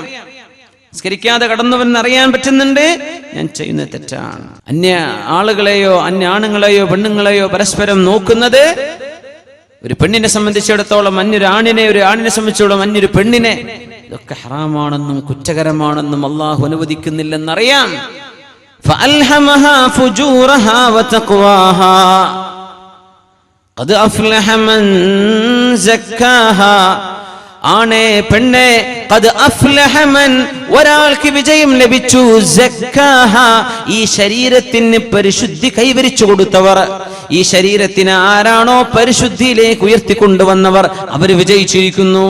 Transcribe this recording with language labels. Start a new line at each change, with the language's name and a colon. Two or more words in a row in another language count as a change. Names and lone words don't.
Malayalam: സ്കരിക്കാതെ കടന്നവൻ അറിയാൻ പറ്റുന്നുണ്ട് ഞാൻ ചെയ്യുന്നത് തെറ്റാണ്. അന്യ ആളുകളെയോ അന്യ ആണുങ്ങളെയോ പെണ്ണുങ്ങളെയോ പരസ്പരം നോക്കുന്നത് ഒരു പെണ്ണിനെ സംബന്ധിച്ചിടത്തോളം അന്യൊരു ആണിനെ, ഒരു ആണിനെ സംബന്ധിച്ചിടത്തോളം അന്യൊരു പെണ്ണിനെ, ഇതൊക്കെ ഹറാമാണെന്നും കുറ്റകരമാണെന്നും അല്ലാഹു അനുവദിക്കുന്നില്ലെന്നറിയാം.
Arabic: فألهمها فجورها وتقواها قد أفلح من زكاها
Malayalam: ആണേ പെണ്ണേ
Arabic: قد أفلح من
Malayalam: ഒരാൾക്ക് വിജയം ലഭിച്ചു സക്കാഹ ഈ ശരീരത്തിന് പരിശുദ്ധി കൈവരിച്ചു കൊടുത്തവർ, ഈ ശരീരത്തിന് ആരാണോ പരിശുദ്ധിയിലേക്ക് ഉയർത്തിക്കൊണ്ടുവന്നവർ അവർ വിജയിച്ചിരിക്കുന്നു.